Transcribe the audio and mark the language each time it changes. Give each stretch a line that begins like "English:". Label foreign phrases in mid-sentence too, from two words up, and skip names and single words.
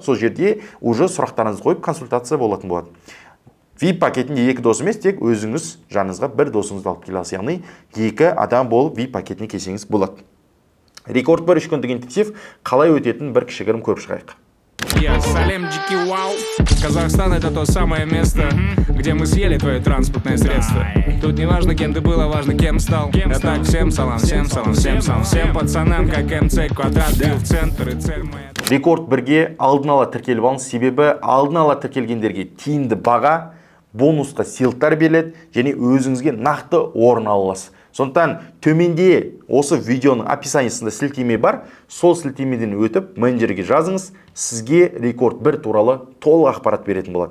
Kazakh: Сол жерде уже сұрақтарыңызды қойып консультация болатын болады. VIP пакетінде 2 дос емес, тек өзіңіз жаныңызға 1 досыңызды алып келе аласыз. Яғни 2 адам болып VIP пакетіне келсеңіз болады. Рекорд 1-3 күндік интенсив қалай өтетінін бір кішігірім көріп шығайық. Салем Джики Вау.
Russian: Казахстан — это то самое место, где мы съели твое транспортное средство. Тут не важно, кем ты был, а важно, кем стал. Так, всем салам, всем салам, всем салам. Всем пацанам, как МЦ квадрат, в центр и цель моя.
Kazakh: Рекорд 1-ге алдын ала тіркеліп алыңыз, себебі алдын ала тіркелгендерге тиімді баға, бонусқа сыйлықтар беріледі және өзіңізге нақты орын аласыз. Сондықтан төменде осы видеоның описаниесінде сілтеме бар, сол сілтемеден өтіп менеджерге жазыңыз, сізге рекорд 1 туралы толық ақпарат беретін болады.